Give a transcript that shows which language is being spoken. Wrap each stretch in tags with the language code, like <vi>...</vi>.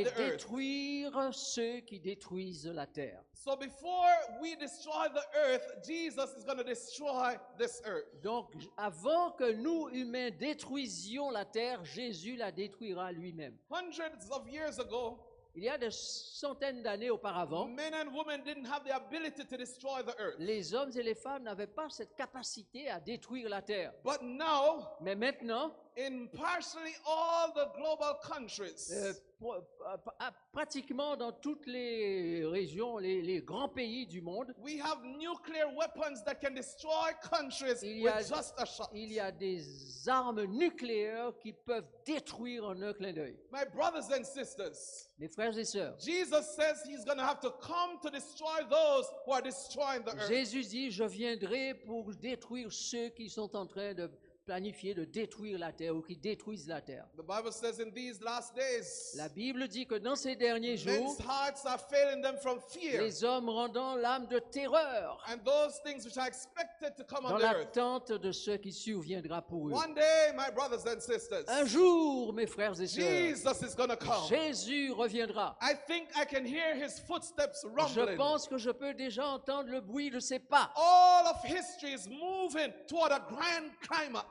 <fr>et</fr> <en>the earth.</en> <fr>détruire ceux qui détruisent la terre.</fr> <en>So before we destroy the earth, Jesus is going to destroy this earth.</en> <fr>Donc, avant que nous, humains, détruisions la terre, Jésus la détruira lui-même.</fr> <en>Hundreds of years ago,</en> <fr>Il y a des centaines d'années auparavant,</fr> <en>men and women didn't have the ability to destroy the earth.</en> <fr>les hommes et les femmes n'avaient pas cette capacité à détruire la terre.</fr> <en>But now,</en> <fr>Mais maintenant,</fr> <en>in partially all the global countries,</en> <fr>pratiquement dans toutes les régions, les grands pays du monde,</fr> <en>we have nuclear weapons that can destroy countries</en> <fr>il y a-</fr> <en>with just a shot.</en> <fr>il y a des armes nucléaires qui peuvent détruire en un clin d'œil.</fr> <en>My brothers and sisters,</en> <fr>Mes frères et sœurs,</fr> <en>Jesus says he's going to have to come to destroy those who are destroying the earth.</en> <fr>Jésus dit, je viendrai pour détruire ceux qui sont en train de planifié de détruire la terre ou qui détruisent la terre.</fr> <en>The Bible says in these last days,</en> <fr>La Bible dit que dans ces derniers jours,</fr> <en>men's hearts are failing them from fear.</en> <fr>les hommes rendant l'âme de terreur</fr> <en>And those things which are expected to come</en> <fr>dans</fr> <en>on the earth.</en> <fr>l'attente de ce qui surviendra pour eux.</fr> <en>One day, my brothers and sisters,</en> <fr>Un jour, mes frères et sœurs,</fr> <en>Jesus is going to come.</en> <fr>Jésus reviendra.</fr> <en>I think I can hear his footsteps</en> <fr>Je</fr> <en>rumbling.</en> <fr>pense que je peux déjà entendre le bruit de ses pas.</fr> <en>All of history is moving toward a grand climax.</en>